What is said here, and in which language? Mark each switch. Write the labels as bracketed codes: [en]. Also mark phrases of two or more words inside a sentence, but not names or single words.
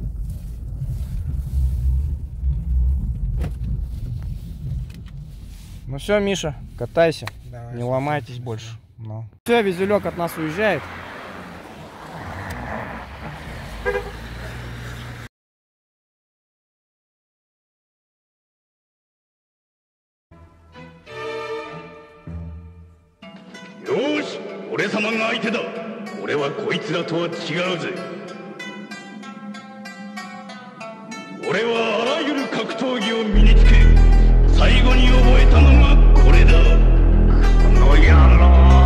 [ru] Ну все, Миша, катайся. Давай, не ломайтесь больше. Ну. Все, визелек от нас уезжает. [ja] Ёし、俺様が相手だ。俺はこいつらとは違うぜ。俺はあらゆる格闘技を身につけ最後に覚えたのがこれだ。この野郎。